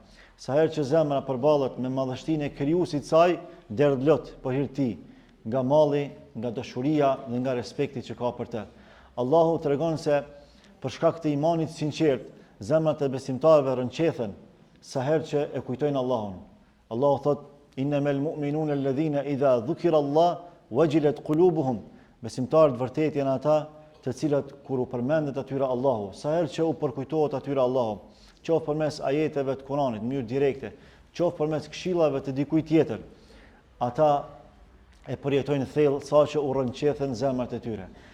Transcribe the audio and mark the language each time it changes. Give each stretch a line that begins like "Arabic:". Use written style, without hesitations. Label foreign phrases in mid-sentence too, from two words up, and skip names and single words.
Albanian: Sa herë që zemra përballet me madhështinë e krijuesit të saj, derdh lot për hir të tij, nga malli, nga dashuria dhe nga respekti që ka për të. Allahu tregon se për shkak të imanit sinqert, zemrat e besimtarëve rënqethen sa herë që e kujtojnë Allahun. Allahu thot:
Arabic: "إنما المؤمنون الذين إذا ذكر الله وجلت قلوبهم."
Albanian: Besimtarët vërtet janë ata të cilët kur u përmendet atyre Allahu, sa herë që u përkujtohet atyre Allahu, qoftë përmes ajeteve të Kuranit në mënyrë direkte, qoftë përmes këshillave të dikujt tjetër, ata e përjetojnë thellë saqë u rënqethen zemrat e tyre.